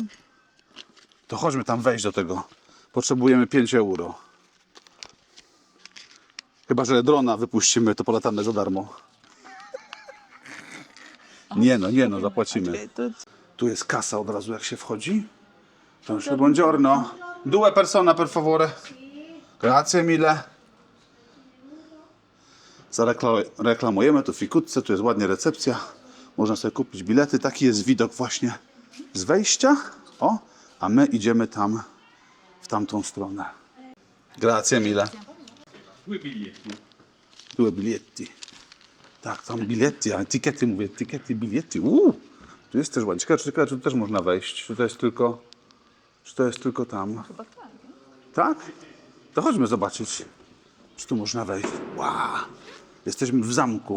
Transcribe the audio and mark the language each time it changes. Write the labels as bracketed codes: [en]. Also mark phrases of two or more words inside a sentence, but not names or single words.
[pl] To chodźmy tam wejść do tego. Potrzebujemy 5 euro. Chyba że drona wypuścimy, to polatamy za darmo. Nie no, zapłacimy. Tu jest kasa od razu, jak się wchodzi. To już [it] buongiorno. 2 persone, per favore. Grazie mille. [pl] Zareklamujemy tu Ficuzzę, tu jest ładnie recepcja. Można sobie kupić bilety. Taki jest widok właśnie z wejścia. O, a my idziemy tam, w tamtą stronę. [it] Grazie mille. 2 biglietti. [pl] Tak, tam biletti, a etykiety mówię, etykiety, biletti. Tu jest też ładnie. Ciekawe, czy tu też można wejść. Czy to jest tylko tam? Chyba tak. Tak? To chodźmy zobaczyć, czy tu można wejść. Wow. Jesteśmy w zamku.